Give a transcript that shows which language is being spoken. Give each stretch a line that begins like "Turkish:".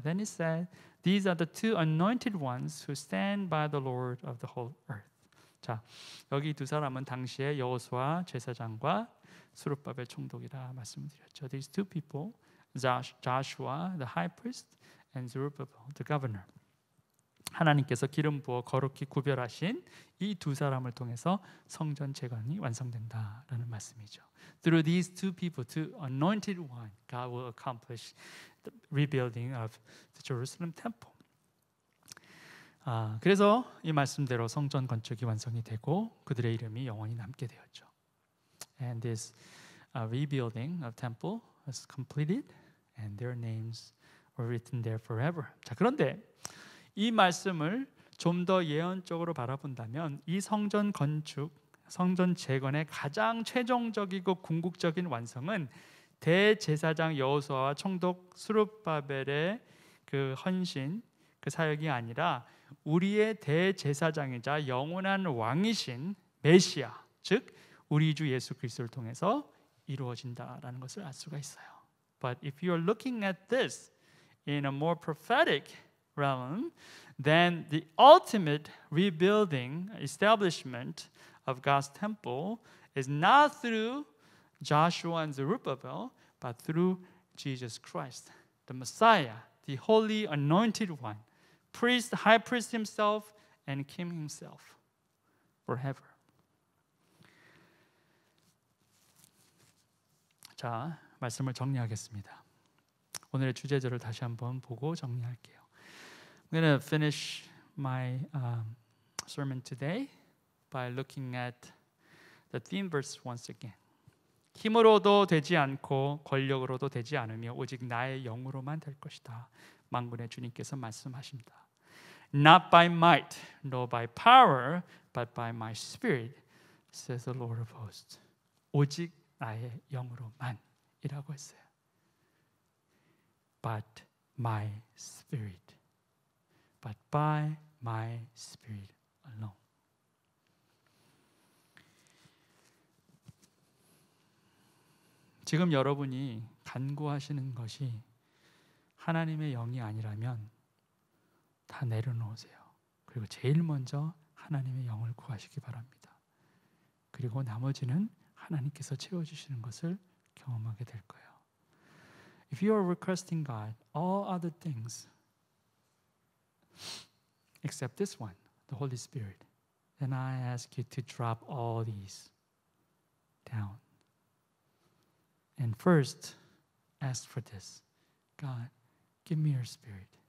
English: Then he said, These are the two anointed ones who stand by the Lord of the whole earth.
Korean: 자, 여기 두 사람은 당시에 여호수아 제사장과 스룹바벨 총독이라 말씀드렸죠.
English: These two people, Joshua, the high priest, and Zerubbabel, the governor.
Korean: 하나님께서 기름 부어 거룩히 구별하신 이 두 사람을 통해서 성전 재건이 완성된다라는 말씀이죠.
English: Through these two people, two anointed one, God will accomplish the rebuilding of the Jerusalem temple.
Korean: 그래서 이 말씀대로 성전 건축이 완성이 되고 그들의 이름이 영원히 남게 되었죠.
English: And this rebuilding of temple was completed, and their names were written there forever.
Korean: 자, 그런데 이 말씀을 좀 더 예언적으로 바라본다면 이 성전 건축, 성전 재건의 가장 최종적이고 궁극적인 완성은 대제사장 여호수아와 총독 스룹바벨의 그 헌신, 그 사역이 아니라 우리의 대제사장이자 영원한 왕이신 메시아, 즉 우리 주 예수 그리스도를 통해서 이루어진다라는 것을 알 수가 있어요.
English: But if you are looking at this in a more prophetic realm, then the ultimate rebuilding, establishment of God's temple is not through Joshua and Zerubbabel, but through Jesus Christ, the Messiah, the holy anointed one, priest, high priest himself, and king himself, forever.
Korean: 자, 말씀을 정리하겠습니다. 오늘의 주제절을 다시 한번 보고 정리할게요.
English: I'm going to finish my sermon today by looking at the theme verse once again.
Korean: 힘으로도 되지 않고 권력으로도 되지 않으며 오직 나의 영으로만 될 것이다. 만군의 주님께서 말씀하십니다.
English: Not by might, nor by power, but by my spirit, says the Lord of hosts.
Korean: 오직 나의 영으로만 이라고 했어요.
English: But my spirit. But by my spirit alone.
Korean: 지금 여러분이 간구하시는 것이 하나님의 영이 아니라면 다 내려놓으세요. 그리고 제일 먼저 하나님의 영을 구하시기 바랍니다. 그리고 나머지는 하나님께서 채워주시는 것을 경험하게 될 거예요.
English: If you are requesting God, all other things except this one, the Holy Spirit, then I ask you to drop all these down. And first, ask for this. God, give me your spirit.